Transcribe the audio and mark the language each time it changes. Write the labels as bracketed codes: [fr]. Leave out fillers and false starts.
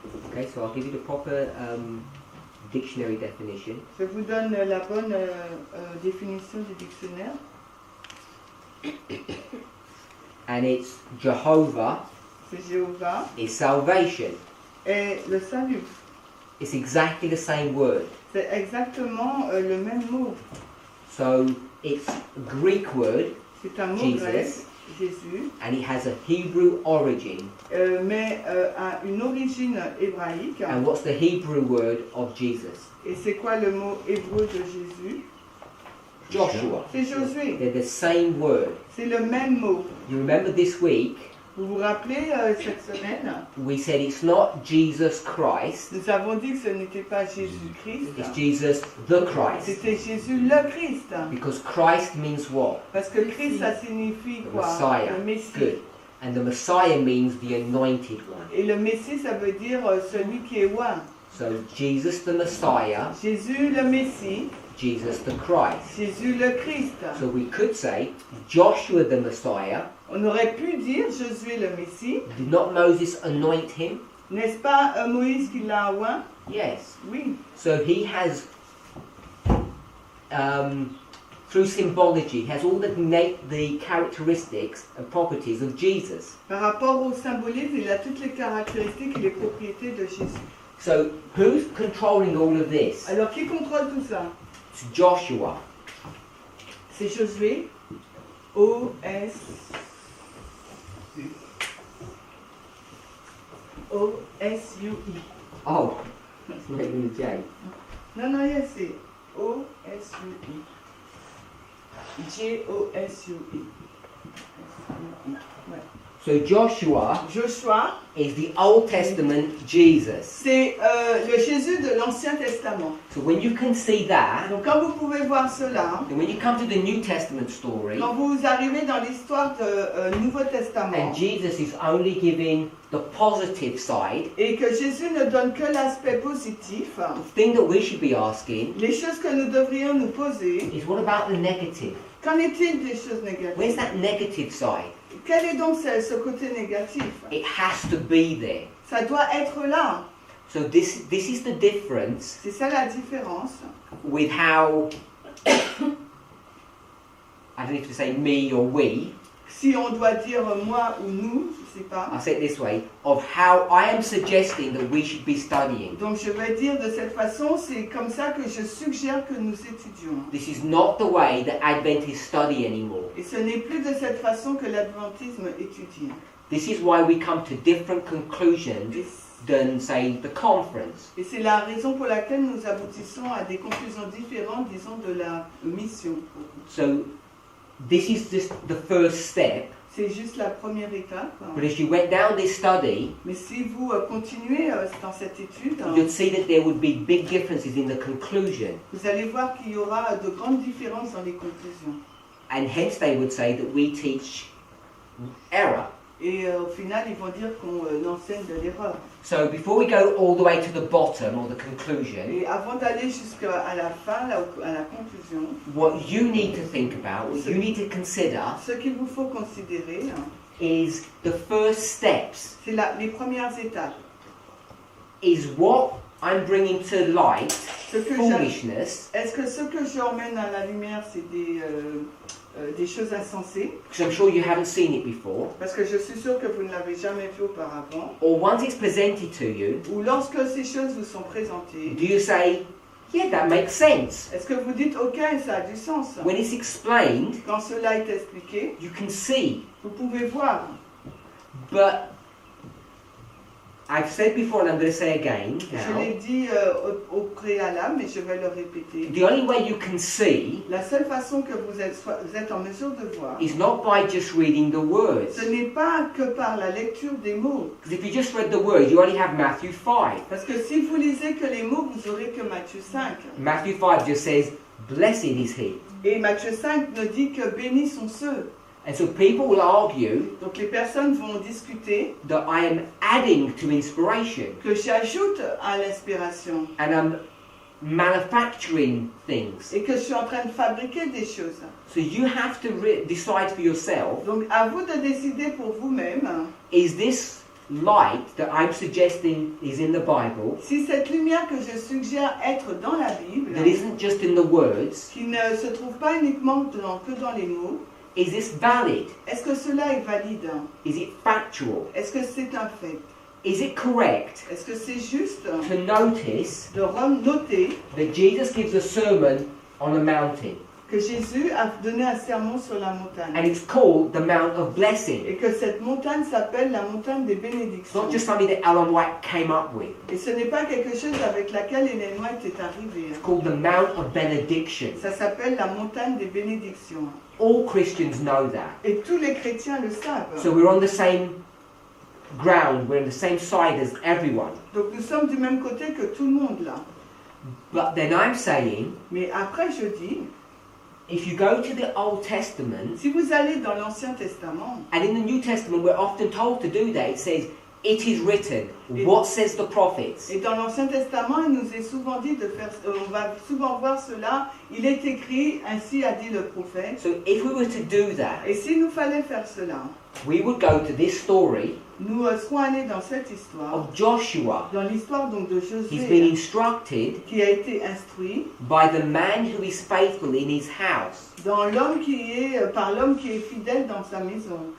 [en] Okay, so I'll give you the proper dictionary definition. [fr] Je vous donne la bonne définition du dictionnaire. [en] And it's Jehovah [fr] C'est Jéhovah [en] is salvation. [fr] et le salut. [en] It's exactly the same word. [fr] C'est exactement le même mot. [en] So it's a Greek word, [fr] C'est un mot [en] Jesus. [fr] grec, Jésus, [en] and it has a Hebrew origin. [fr] mais a une origine hébraïque. [en] And what's the Hebrew word of Jesus? [fr] Et c'est quoi le mot hébreu de Jésus? [en] Joshua. [fr] C'est Josué. [en] They're the same word. [fr] C'est le même mot. [en] You remember this week, [fr] Vous vous rappelez cette semaine, [en] we said it's not Jesus Christ, [fr] nous avons dit que ce n'était pas Jésus-Christ, [en] it's Jesus the Christ. [fr] c'était Jésus le Christ. [en] Because Christ means what? [fr] Parce que Christ, ça signifie [en] The [fr] quoi? [en] Messiah. [fr] Le Messie. [en] Good. And the Messiah means the anointed one. [fr] Et le Messie, ça veut dire celui qui est oint. [en] So Jesus the Messiah, [fr] Jésus le Messie, [en] Jesus the Christ. [fr] Jésus le Christ. [en] So we could say Joshua the Messiah, [fr] On aurait pu dire Josué le Messie. [en] Did not Moses anoint him? [fr] N'est-ce pas Moïse qui l'a oint? [en] Yes. [fr] Oui. [en] So he has, through symbology, has all the characteristics and properties of Jesus. [fr] Par rapport au symbolisme, il a toutes les caractéristiques et les propriétés de Jésus. [en] So who's controlling all of this? [fr] Alors qui contrôle tout ça? [en] It's Joshua. [fr] C'est Josué. O-S. O-S-U-I. [en] Oh, it's making a J. [fr] Non, yes, c'est O-S-U-I. J-O-S-U-I. Ouais. [en] So Joshua [fr] Joshua, [en] is the Old Testament Jesus. [fr] c'est le Jésus de l'Ancien Testament. [en] So when you can see that, [fr] Donc quand vous pouvez voir cela, [en] and when you come to the New Testament story, [fr] quand vous arrivez dans l'histoire du Nouveau Testament, [en] and Jesus is only giving the positive side, [fr] et que Jésus ne donne que l'aspect positif, [en] the thing that we should be asking [fr] les choses que nous devrions nous poser, [en] is what about the negative? [fr] qu'en est-il des choses négatives? [en] Where's that negative side? [fr] Quel est donc ce côté négatif? [en] It has to be there. [fr] Ça doit être là. [en] So this is the difference [fr] C'est ça la différence. [en] with how, I don't know if to say me or we, [fr] Si on doit dire moi ou nous, je ne sais pas. [en] I'll say it this way, of how I am suggesting that we should be studying. [fr] Donc je vais dire de cette façon, c'est comme ça que je suggère que nous étudions. [en] This is not the way that Adventists study anymore. [fr] Et ce n'est plus de cette façon que l'adventisme étudie. [en] This is why we come to different conclusions than, say, the conference. [fr] Et c'est la raison pour laquelle nous aboutissons à des conclusions différentes, disons, de la mission. [en] So this is just the first step. [fr] C'est juste la première étape. [en] But as you went down this study, [fr] Mais si vous continuez dans cette étude, [en] you'd see that there would be big differences in the conclusion. [fr] vous allez voir qu'il y aura de grandes différences dans les conclusions. [en] And hence they would say that we teach error. [fr] Et au final, ils vont dire qu'on enseigne de l'erreur. [en] So before we go all the way to the bottom or the conclusion, [fr] Et avant d'aller jusqu'à la fin, à la conclusion, [en] what you need to think about, what you need to consider, [fr] ce qu'il vous faut considérer, [en] is the first steps. [fr] c'est les premières étapes. [en] Is what I'm bringing to light [fr] Ce que [en] foolishness? [fr] Est-ce que ce que j'emmène à la lumière, c'est des choses insensées? [en] Because I'm sure you haven't seen it before. [fr] Parce que je suis sûre que vous ne l'avez jamais vu auparavant. [en] Or once it's presented to you, [fr] Ou lorsque ces choses vous sont présentées, [en] do you say, yeah, that makes sense? [fr] est-ce que vous dites, ok, ça a du sens? [en] When it's explained, [fr] Quand cela est expliqué, [en] you can see. [fr] vous pouvez voir. [en] But I've said before and I'm going to say again [fr] Je [en] now, [fr] l'ai dit au préalable, mais je vais le répéter. [en] the only way you can see [fr] La seule façon que vous êtes en mesure de voir, [en] is not by just reading the words. [fr] ce n'est pas que par la lecture des mots. [en] Because if you just read the words, you only have Matthew 5. [fr] Parce que si vous lisez que les mots, vous aurez que Matthieu 5. [en] Matthew 5 just says, blessed is he. [fr] Et Matthieu 5 ne dit que bénis sont ceux. [en] And so people will argue [fr] Donc les personnes vont discuter [en] that I am adding to inspiration [fr] que j'ajoute à l'inspiration [en] and I'm manufacturing things. [fr] et que je suis en train de fabriquer des choses. [en] So you have to decide for yourself, [fr] Donc à vous de décider pour vous-même [en] is this light that I'm suggesting is in the Bible, [fr] si cette lumière que je suggère être dans la Bible, [en] that isn't just in the words, [fr] qui ne se trouve pas uniquement que dans les mots, [en] is this valid? [fr] est-ce que cela est valide? [en] Is it factual? [fr] Est-ce que c'est un fait? [en] Is it correct [fr] Est-ce que c'est juste [en] to notice [fr] de noter [en] that Jesus gives a sermon on a mountain [fr] que Jésus a donné un sermon sur la montagne [en] and it's called the Mount of Blessing? [fr] et que cette montagne s'appelle la montagne des [en] It's [fr] bénédictions? [en] not just something that Ellen White came up with. [fr] Et ce n'est pas quelque chose avec laquelle Ellen White est arrivée. [en] It's called the Mount of Benediction. [fr] Ça s'appelle la montagne des bénédictions. [en] All Christians know that. [fr] Et tous les chrétiens le savent. [en] So we're on the same ground, we're on the same side as everyone. [fr] Donc nous sommes du même côté que tout le monde là. [en] But then I'm saying, [fr] Mais après je dis, [en] if you go to the Old Testament, [fr] si vous allez dans l'Ancien Testament, [en] and in the New Testament we're often told to do that, it says, it is written, what says the prophets? [fr] et dans l'Ancien Testament, il nous est souvent dit de faire, on va souvent voir cela, il est écrit, ainsi a dit le prophète. [en] So if we were to do that, [fr] Et s'il nous fallait faire cela, [en] we would go to this story [fr] nous serons allés dans cette histoire, [en] of Joshua. [fr] dans l'histoire donc de [en] He's been [fr] Josué, [en] instructed [fr] qui a été instruit [en] by the man who is faithful in his house. [fr] par l'homme qui est fidèle dans sa maison.